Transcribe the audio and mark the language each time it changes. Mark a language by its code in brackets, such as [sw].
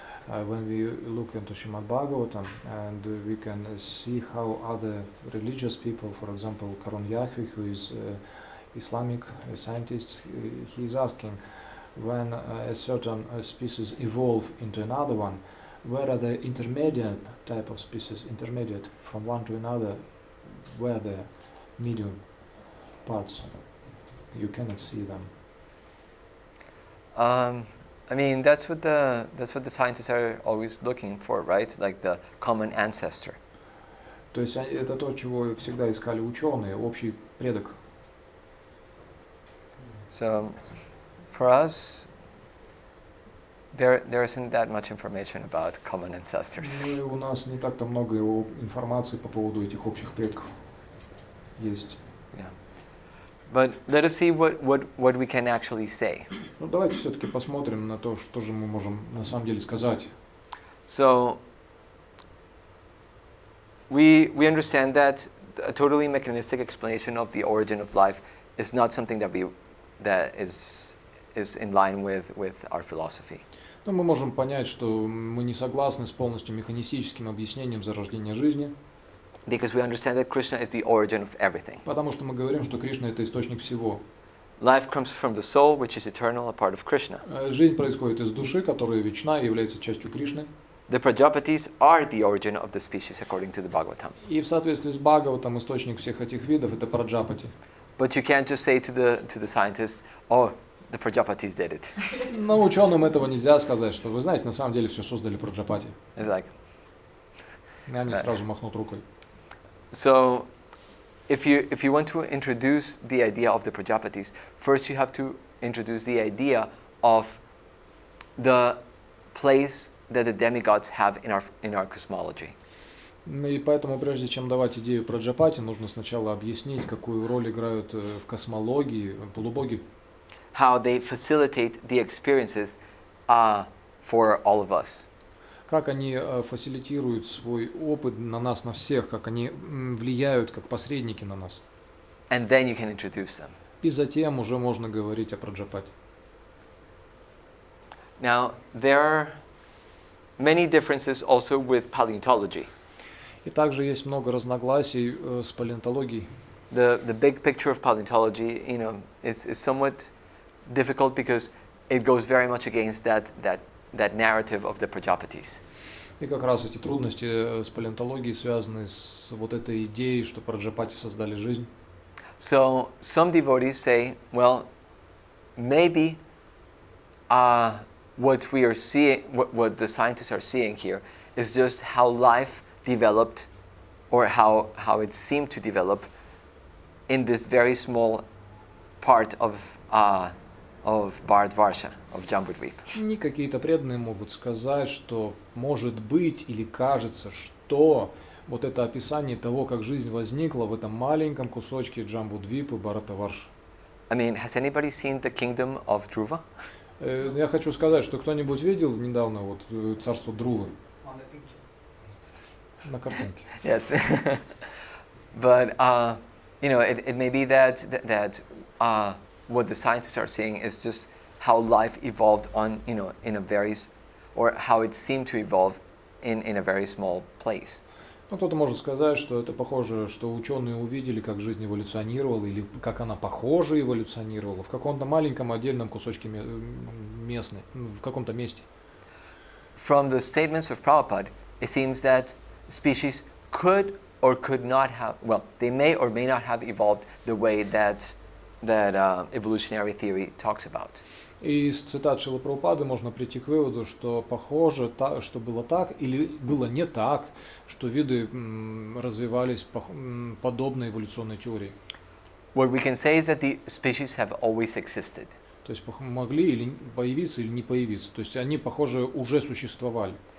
[en] When we look into Shrimad-Bhagavatam and we can see how other religious people, for example, Karun Yahweh, who is Islamic scientist, he is asking, when a certain species evolve into another one, where are the intermediate type of species, intermediate from one to another, where the medium parts, you cannot see them. I mean, that's what the scientists are always looking for, right? Like the common ancestor. [ru] То есть это то, чего всегда искали ученые, общий предок. [en] So, for us, there isn't that much information about common ancestors. [ru] Ну, у нас не так-то много информации по поводу этих общих предков есть. [en] Yeah. But let us see what we can actually say. [ru] Ну, давайте все-таки посмотрим на то, что же мы можем на самом деле сказать. [en] So, we understand that a totally mechanistic explanation of the origin of life is not something that is in line with our philosophy. [ru] Но мы можем понять, что мы не согласны с полностью механистическим объяснением зарождения жизни. [en] Because we understand that Krishna is the origin of everything. [ru] Потому что мы говорим, что Кришна это источник всего. [en] Life comes from the soul, which is eternal, a part of Krishna. [ru] Жизнь происходит из души, которая вечна и является частью Кришны. [en] The Prajapatis are the origin of the species according to the Bhagavatam. [ru] И в соответствии с Бхагаватам источник всех этих видов это Праджапати. [en] But you can't just say to the scientists, oh, the Prajapatis did it. [ru] Но ученым этого нельзя сказать, что вы знаете, на самом деле все создали Праджапати. [en] It's like. [ru] И они сразу махнут рукой. [en] So, if you want to introduce the idea of the Prajapatis, first you have to introduce the idea of the place that the demigods have in our cosmology. [ru] И поэтому, прежде чем давать идею Праджапати, нужно сначала объяснить, какую роль играют в космологии полубоги. [en] How they facilitate the experiences for all of us. [ru] Как они фасилитируют свой опыт на нас, на всех, как они влияют как посредники на нас. [en] And then you can introduce them. [ru] И затем уже можно говорить о Праджапати. [en] Now, there are many differences also with paleontology. [ru] И также есть много разногласий с палеонтологией. [en] The big picture of paleontology, is somewhat difficult because it goes very much against that narrative of the Prajapatis. [ru] И как раз эти трудности с палеонтологией связаны с вот этой идеей, что Праджапати создали жизнь. [en] So some devotees say, well, maybe what we are seeing, what the scientists are seeing here, is just how life developed, or how it seemed to develop in this very small part of Bharatvarsha, of Jambudvip. [ru] И какие-то преданные могут сказать, что может быть или кажется, что вот это описание того, как жизнь возникла в этом маленьком кусочке Джамбудвипы Бхаратаварши. [en] I mean, has anybody seen the kingdom of Dhruva? [ru] Я хочу сказать, что кто-нибудь видел недавно вот царство Друвы? На картинке. [en] Yes. But it may be that what the scientists are saying is just how life evolved in a very, or how it seemed to evolve in a very small place. [ru] Ну, кто-то может сказать, что это похоже, что ученые увидели, как жизнь эволюционировала, или как она похоже эволюционировала в каком-то маленьком отдельном кусочке местной, в каком-то месте. [en] From the statements of Prabhupada, it seems that species could or could not have, well, they may or may not have evolved the way that evolutionary theory talks about. [ru] И из цитат Шрилы Прабхупады можно прийти к выводу, что похоже, что было так или было не так, что виды развивались подобно эволюционной теории. [en] What we can say is that the species have always existed. [ru] То есть могли или появиться или не появиться. То есть они, похоже, уже существовали.